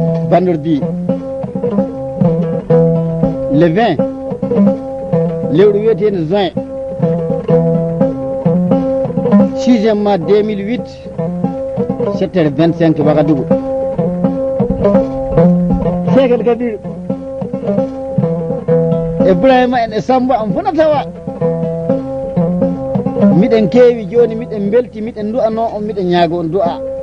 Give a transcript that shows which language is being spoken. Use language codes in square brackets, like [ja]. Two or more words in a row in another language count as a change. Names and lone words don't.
[ff] Bandordi. [fr] Le vingt. [ff] Lewru wiyeteendu juin. [fr] Sixième mois deux mille huit. sept heures vingt-cinq Wagadugu. Cheikh El Kabir. [ff] Ibrahima en e Samba am fu na tawa. Miɗen keewi joni, miɗen belti, miɗen du'ano on, miɗen ñaago on du'a.